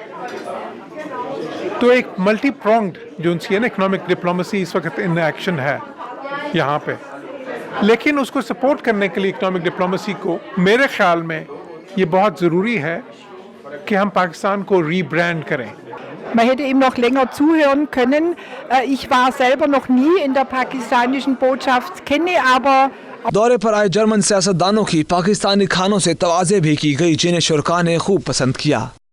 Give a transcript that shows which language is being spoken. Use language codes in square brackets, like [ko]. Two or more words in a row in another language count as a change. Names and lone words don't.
[ur] تو ایک [en] multi-pronged [ur] جو ان کی [en] economic diplomacy [ur] اس وقت [en] in action [ur] ہے یہاں پہ، لیکن اس کو سپورٹ کرنے کے لیے [en] economic diplomacy [ur] کو میرے خیال میں یہ بہت ضروری ہے کہ ہم پاکستان کو ری برانڈ کریں۔ [de] Man hätte ihm noch länger zuhören können. Ich war selber noch nie in der pakistanischen Botschaft, kenne aber [ur] دورے پر آئے جرمن سیاستدانوں کی پاکستانی کھانوں سے توازے بھی کی گئی، جنہیں شرکاء نے خوب پسند کیا۔